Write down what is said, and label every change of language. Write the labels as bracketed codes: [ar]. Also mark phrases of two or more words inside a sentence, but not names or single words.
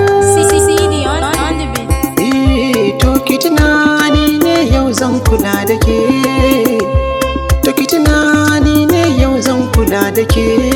[en] C C D on, on the beat. [ha] Eh, to ki tunani ne yau zan kula da ke. To ki tunani ne yau zan kula da ke.